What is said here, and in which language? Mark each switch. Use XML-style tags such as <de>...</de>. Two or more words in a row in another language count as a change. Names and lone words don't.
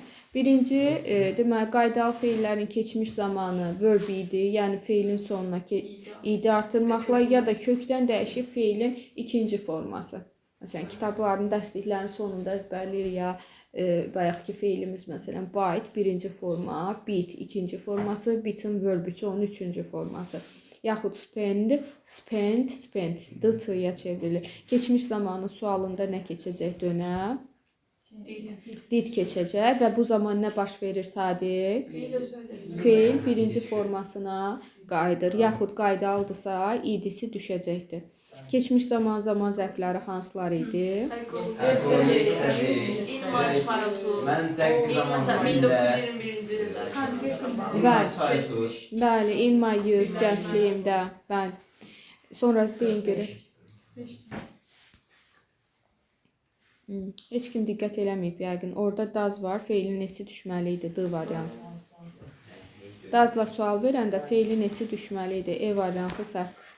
<az>Birinci, deməli, qaydalı feillərin keçmiş zamanı verb idi, yəni feilin sonuna idi artırmaqla ya da kökdən dəyişib feilin ikinci forması. Məsələn, kitabların, dərsliklərin sonunda əzbərləyir ya, bayaqki feilimiz məsələn, byte birinci forma, bit ikinci forması, bitin verb onun üçüncü forması. Yaxud</az> <en>spend, spent, spent,</en> <az>D-ya çevrilir. Keçmiş zamanı sualında nə keçəcək dönəm? Did keçəcək və bu zaman nə baş verir Sadiq? Feil birinci formasına qayıdır. Yaxud qaydalıdırsa, idisi düşəcəkdir. Keçmiş zaman zərfləri hansılar idi? Mən dəqiq zamanında 1921-ci ildə. Bəli,</az> <en>in my youth,</en> <az>gəncliyimdə. Bəli. Sonra deyin görək. Heç kim diqqət eləməyib yəqin. Orada does var, feilin S-i düşməli idi, D variantı. Does-la sual verəndə feilin S-i düşməli idi, E variantı səhv.</az>